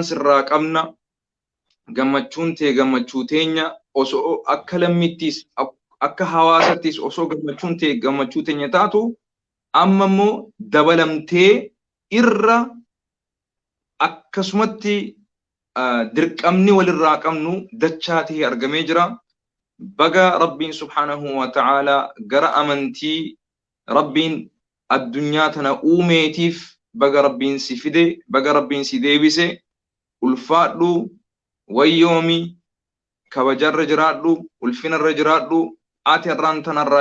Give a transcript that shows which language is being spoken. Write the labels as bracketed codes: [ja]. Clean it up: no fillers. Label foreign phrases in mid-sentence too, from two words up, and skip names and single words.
[om] sirraa qabna gammachuun tee gammachuu teenya osoo akka lammittis akka hawaasattis osoo gammachuun tee gammachuu teenya taatu amma immoo dabalamtee irra akkasumatti dirqamni walirraa qabnu dachaatii argamee jira baga rabbiin [ar] سبحانه وتعالى [om] gara amantii rabbiin addunyaa tana uumeetiif baga rabbiin si fide baga rabbiin si deebise ulfaadhu wayyoomi kabajarra jiraadhu ulfinarra jiraadhu ati arraan tanarraa